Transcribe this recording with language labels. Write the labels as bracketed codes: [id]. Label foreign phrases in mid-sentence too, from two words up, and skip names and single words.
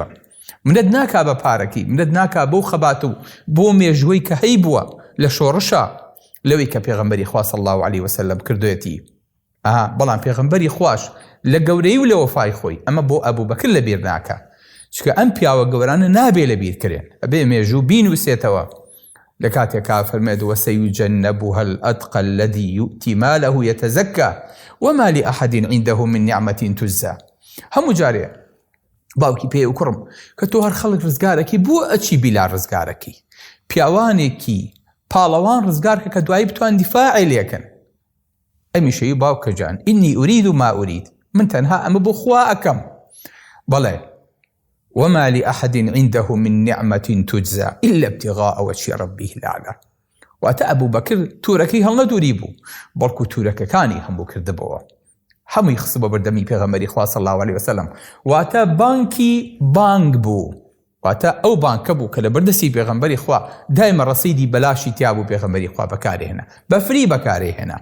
[ckb] منت ناکا بە پارەکی، منت ناکا بەو خەبات و بۆ مێژوەی کە هەی بووە لە شۆڕشە لەوەی کە پێغەمبەری خوا [ar] صلی الله علیه وسلم [ckb] کردوێتی. بەڵام پێغەمبەری خوش لە گەورەی و لە وەفای خۆی ئەمە بۆ ئەبوبەکر لەبیر ناکە، چکە ئەم پیاوە گەورانە نابێ لەبیرکرێن، ئەبێ مێژوو بینوسێتەوە لە کاتێکا فەرمێت [ar] وسيجنبها الأتقى الذي يؤتي ماله يتزكى وما لأحد عنده من نعمة تجزى. [ckb] هەموو جارێ باوکی پێ و کوڕم کە تۆ هەر خەڵک ڕزگارەکەی بۆ ئەچی بیلا ڕزگارەکەی، پیاوانێکی پاڵەوان ڕزگارکە کە دوایی بتوان دیفاعی لێکن. ئەمیشەی باوکە جان [ar] ئینی ئورید و ما ئورید، [ckb] من تەنها ئەمە بۆ خوا ئەکەم. [ar] بەڵێ وما لأحد عنده من نعمة تجزى إلا ابتغاء وجه ربه الأعلى. [ckb] واتە ئەبوو بەکر تورەکەی هەڵ نەدووری بوو، بەڵکو تورەکەکانی هەموو کردبەوە، هەمووی خستە بە بەردەمی پێغەمبەری خوا [ar] صلی الله علیه وسلم. [ckb] واتە بانکی بانک بوو، واتە ئەو بانکە بوو کە لە بەردەستی پێغەمبەری خوا دایمە ڕەسیدی بەلاشی تیا بوو پێغەمبەری خوا بەکارهێنا، بەفری بەکارهێنا.